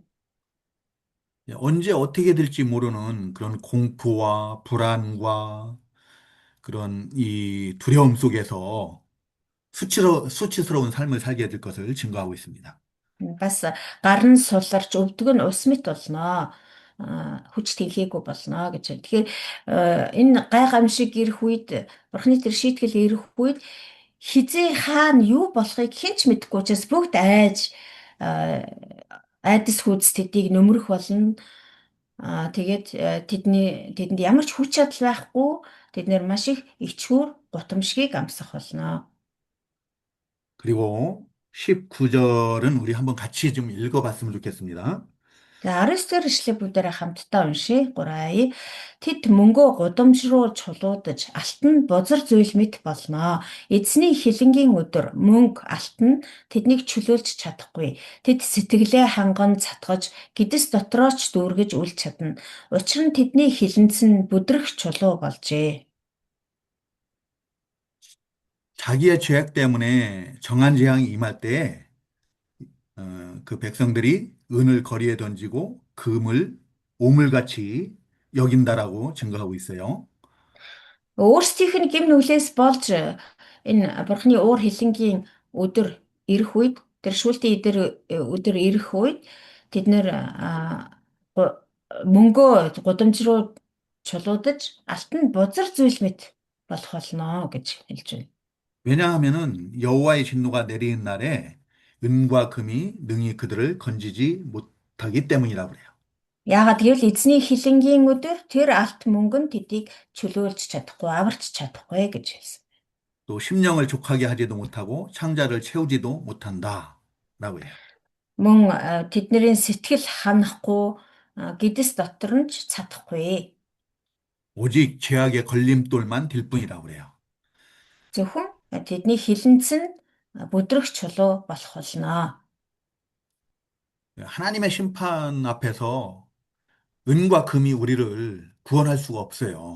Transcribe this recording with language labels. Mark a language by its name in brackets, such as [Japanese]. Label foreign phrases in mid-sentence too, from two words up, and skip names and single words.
[Korean] 언제 어떻게 될지 모르는 그런 공포와 불안과 그런 이 두려움 속에서 수치스러운 삶을 살게 될 것을 증거하고 있습니다. [Mongolian] Бас гарын суларч өвдөг нь ус мэт болно. Хүч тэнхээгүй болно гэж. Тэгэхээр энэ гай гамшиг ирэх үед Бурхны тэр шийтгэл ирэх үед хизээ хаана юу болохыг хэн ч мэдэхгүй учраас бүгд айдас хүйдэс тэдийг нөмрөх болно. Тэгээд тэдэнд ямар ч хүч чадал байхгүй тэд нэр маш их ичхүүр гутамшгийг амсах болно. [Korean] 그리고 19절은 우리 한번 같이 좀 읽어봤으면 좋겠습니다. [Mongolian] За 19 дэх эшлэл бүгдээрээ хамтдаа уншия. 3 Тэд мөнгөө гудамж руу чулуудаж алтан бузар зүйл мэт болноо. Эзний хилэнгийн өдөр мөнгө алтан тэднийг чөлөөлж чадахгүй. Тэд сэтгэлээ ханган цатгаж гидс дотроо ч дүүргэж үлч чадна. Учир нь тэдний хилэнц нь бүдрэх чулуу болжээ. [Korean] 자기의 죄악 때문에 정한 재앙이 임할 때 그 백성들이 은을 거리에 던지고 금을 오물같이 여긴다라고 증거하고 있어요. [Mongolian] Өөрсдийнх нь гим нүглээс болж энэ бурхны уур хилэнгийн өдөр ирэх үед тэр шүүлтийн өдөр ирэх үед тэд нэр мөнгөө гудамж руу чулуудаж алтан бузар зүйл мэт болох болно гэж хэлж байна. [Korean] 왜냐하면은 여호와의 진노가 내리는 날에 은과 금이 능히 그들을 건지지 못하기 때문이라고 그래요. [Mongolian] Яагаад гэвэл эзний хилэнгийн өдөр тэр алт мөнгө нь тэдийг чөлөөлж чадахгүй, аварч чадахгүй гэж хэлсэн. [Korean] 또 심령을 족하게 하지도 못하고 창자를 채우지도 못한다라고 해요. [Mongolian] Мөн тэдний сэтгэл ханахгүй, гидс дотор нь ч чадахгүй. [Korean] 오직 죄악의 걸림돌만 될 뿐이라고 그래요. [Mongolian] Зөвхөн тэдний хилэнц нь бүдрэх чулуу болох болно. [Korean] 하나님의 심판 앞에서 은과 금이 우리를 구원할 수가 없어요.